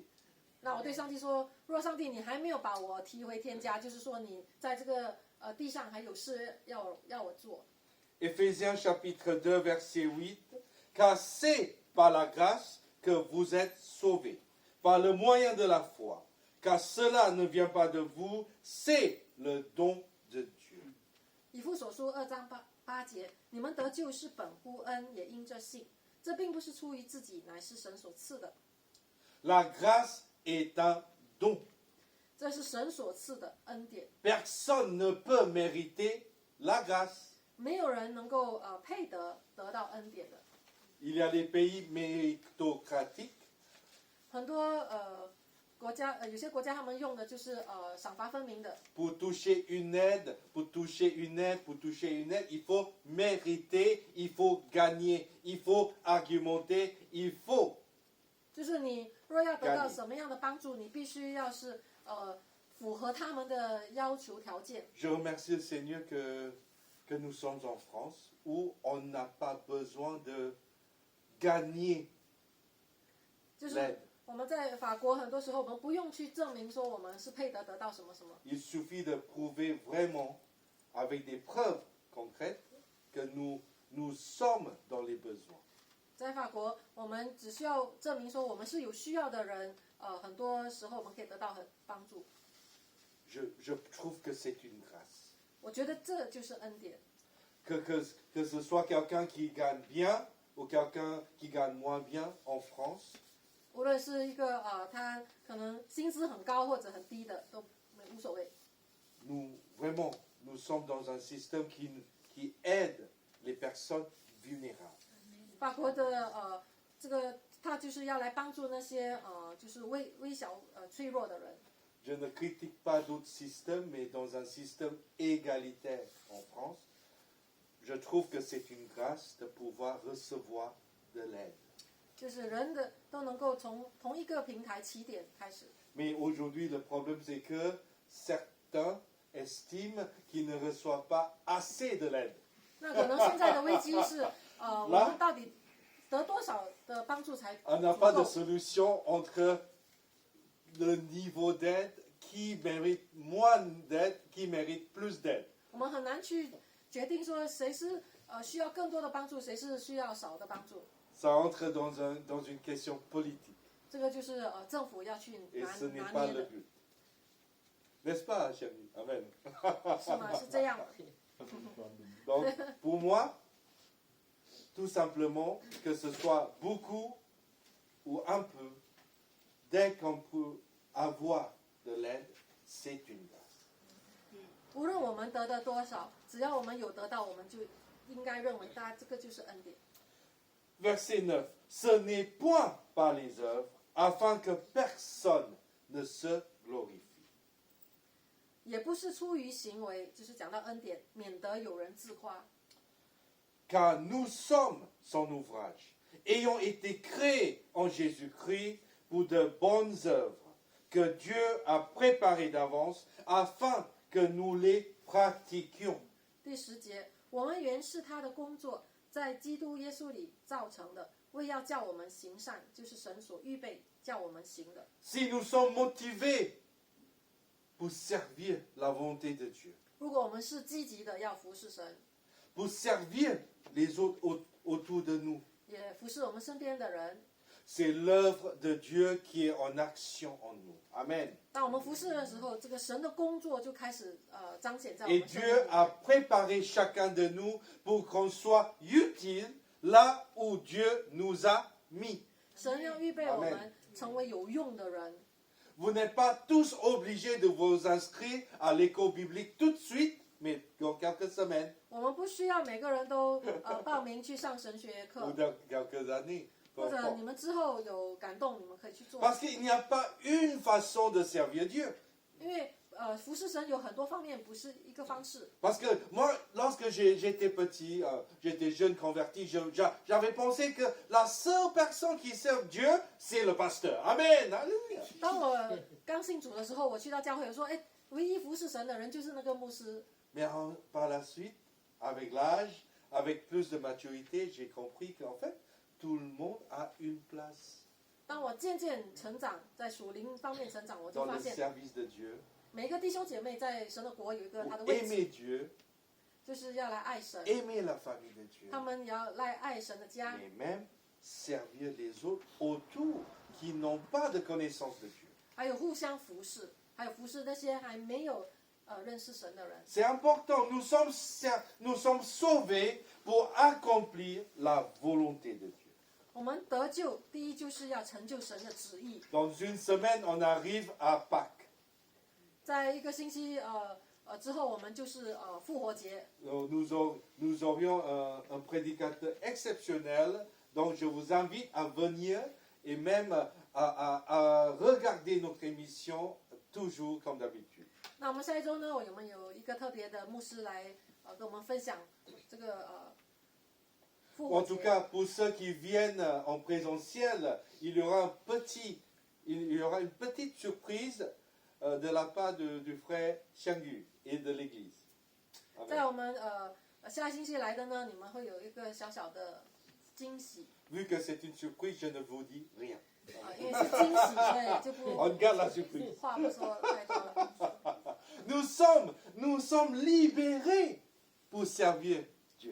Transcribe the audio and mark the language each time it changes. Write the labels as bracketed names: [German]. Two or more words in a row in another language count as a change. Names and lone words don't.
[Chinese] 那我对上帝说，若上帝你还没有把我提回天家，就是说你在这个地上还有事要我做。 [French] Éphésiens chapitre 2, verset 8, car c'est par la grâce que vous êtes sauvés, par le moyen de la foi, car cela ne vient pas de vous, c'est le don de Dieu. [Chinese] 以弗所书2章8节，你们得救是本乎恩，也因着信。这并不是出于自己，乃是神所赐的。 [French] La grâce est un don. [Chinese] 这是神所赐的恩典， [French] Personne ne peut mériter la grâce. [Chinese] 没有人能够配得到恩典的。 [French] Il y a les pays méritocratiques [Chinese] 很多国家有些国家他们用的就是赏罚分明的， [French] pour toucher une aide, pour toucher une aide, pour toucher une aide, il faut mériter, il faut gagner, il faut argumenter, il faut. [Chinese] 就是你若要得到什么样的帮助，你必须要是符合他们的要求条件。 [French] Je remercie le Seigneur que nous sommes en France où on n'a pas besoin de gagner [Chinese] 就是 [French] l'aide. [Chinese] 我们在法国很多时候，我们不用去证明说我们是配得到什么什么， [French] Il suffit de prouver vraiment, avec des preuves concrètes, que nous sommes dans les besoins. [Chinese] 在法国我们只需要证明说我们是有需要的人，很多时候我们可以得到帮助。 [French] Je trouve que c'est une grâce. [Chinese] 我觉得这就是恩典。 [French] Que ce soit quelqu'un qui gagne bien ou quelqu'un qui gagne moins bien en France, [Chinese] 无论是一个他可能薪资很高或者很低的都无所谓。 [French] nous sommes dans un système qui aide les personnes vulnérables. [Chinese] 法国的这个他就是要来帮助那些就是微小脆弱的人。 [French] Je ne critique pas d'autres systèmes, mais dans un système égalitaire en France, je trouve que c'est une grâce de pouvoir recevoir de l'aide. [Chinese] 就是人的都能够从同一个平台起点开始。 [French] Mais aujourd'hui, le problème, c'est que certains estiment qu'ils ne reçoivent pas assez de l'aide. [Chinese] 那可能现在的危机是我们到底得多少的帮助才 [French] On n'a [Chinese] 足 [French] pas de [Chinese] 够？ [French] solution entre le niveau d'aide, qui mérite moins d'aide, qui mérite plus d'aide. [Chinese] 我们很难去决定说谁是需要更多的帮助，谁是需要少的帮助。 [French] Ça entre dans une question politique. [Chinese] 这个就是政府要去 [French] Et [Chinese] 拿 [French] ce n'est [Chinese] 拿 [French] pas [Chinese] 捏 [French] le [Chinese] 的， [French] but. N'est-ce pas, chérie? Amen. [Chinese] 是吗？是这样的。 [French] Donc, pour moi, tout simplement, que ce soit beaucoup ou un peu, dès qu'on peut avoir de l'aide, c'est une grâce. [Chinese] 无论我们得的多少，只要我们有得到，我们就应该认为这个就是恩典。 [French] Verset 9. Ce n'est point par les œuvres, afin que personne ne se glorifie. [Chinese] 也不是出于行为，就是讲到恩典，免得有人自夸。 [French] Car nous sommes son ouvrage, ayant été créés en Jésus-Christ pour de bonnes œuvres, que Dieu a préparées d'avance afin que nous les pratiquions. [Chinese] 第10节，我们原是他的工作，在基督耶稣里造成的，为要叫我们行善，就是神所预备叫我们行的。 [French] Si nous sommes motivés pour servir la volonté de Dieu, [Chinese] 如果我们是积极的要服侍神， [French] pour servir les autres autour de nous, [Chinese] 也服侍我们身边的人， [French] c'est l'œuvre de Dieu qui est en action en nous. Amen. [Chinese] 当我们服侍的时候，这个神的工作就开始彰显在我 [French] Et [Chinese] 们身 [French] Dieu [Chinese] 边。 [French] a préparé chacun de nous pour qu'on soit utile là où Dieu nous a mis. [Chinese] 神要预备我们成为有用的人。 [French] Vous n'êtes pas tous obligés de vous inscrire à l'école biblique tout de suite, mais dans quelques semaines [Chinese] 我们不需要每个人都报名去上神学 [French] ou [Chinese] 课， [French] dans quelques années. peu [Chinese] 或者 [French] importe. [Chinese] 你们之后有感动，你们可以去做。 [French] Parce qu'il n'y a pas une façon de servir Dieu. [Chinese] 因为服侍神有很多方面，不是一个方式。 [French] Parce que moi, lorsque j'étais petit, j'étais jeune converti, j'avais pensé que la seule personne qui sert Dieu, c'est le pasteur. Amen. Alléluia. [Chinese] 当我刚信主的时候，我去到教会，我说：“哎，唯一服侍神的人就是那个牧师。 [French] Mais par la suite, avec l'âge, avec plus de maturité, j'ai compris qu'en fait, tout le monde a une place ” [Chinese] 当我渐渐成长，在属灵方面成长，我就 [French] dans [Chinese] 发 [French] le [Chinese] 现 [French] service de Dieu. [Chinese] 每一个弟兄姐妹在神的国有一个他 [French] Pour [Chinese] 的位置， [French] aimer Dieu, [Chinese] 就是要来爱神， [French] aimer la famille de Dieu, [Chinese] 他们也要来爱神的家， [French] et même servir les autres autour qui n'ont pas de connaissance de Dieu. [Chinese] 还有互相服侍，还有服侍那些还没有认识神的人。 [French] C'est important, nous sommes sauvés pour accomplir la volonté de Dieu. [Chinese] 我们得救，第一就是要成就神的旨意。 [French] Dans une semaine, on arrive à Pâques. [Chinese] 在一个星期之后，我们就是复活节。 [French] Nous aurions un prédicateur exceptionnel, donc je vous invite à venir et même à regarder notre émission toujours comme d'habitude. [Chinese] 那我们下一周呢，我们有一个特别的牧师来跟我们分享这个复活 [French] En tout [Chinese] 节。 [French] cas, pour ceux qui viennent en présentiel, il y aura une petite surprise de la part du frère Changu et de l'église. [Chinese] 在我们下星期来的呢，你们会有一个小小的惊喜 [French] Vu que c'est une surprise, je ne vous dis rien. [Chinese] 因为是惊喜，所以就 [French] On garde la surprise. [Chinese] 话不说太多了。 [French] Nous sommes libérés pour servir Dieu.